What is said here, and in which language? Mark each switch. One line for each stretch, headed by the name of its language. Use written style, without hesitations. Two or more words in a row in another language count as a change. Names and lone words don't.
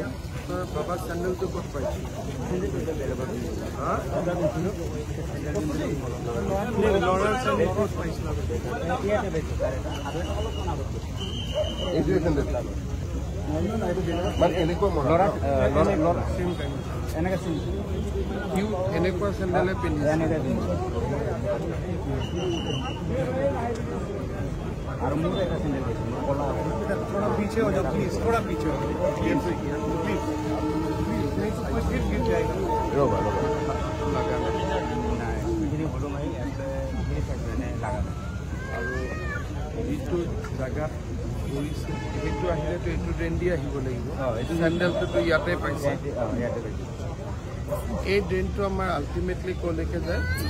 Assamese: বাবা চেণ্ডেলটো ক'ত পাইছে ল'ৰাৰ চেণ্ডেল ক'ত পাইছিলা এইটোৱে চেণ্ডেল মানে এনেকুৱা এনেকুৱা চেণ্ডেলে পিন্ধিছে
Hindi: और मुझे ऐसा सिंगल थोड़ा पीछे हो जाओ प्लीज थोड़ा पीछे हो जाओ प्लीज नहीं तो कुछ फिर गिर जाएगा रोगा
Assamese: আৰু এইটো জেগাত পৰিছে সেইটো আহিলেতো এইটো ড্ৰেইন দি আহিব লাগিব চেণ্ডেলটোতো ইয়াতে পাইছে এই ড্ৰেইনটো আমাৰ আল্টিমেটলি ক'লৈকে যায়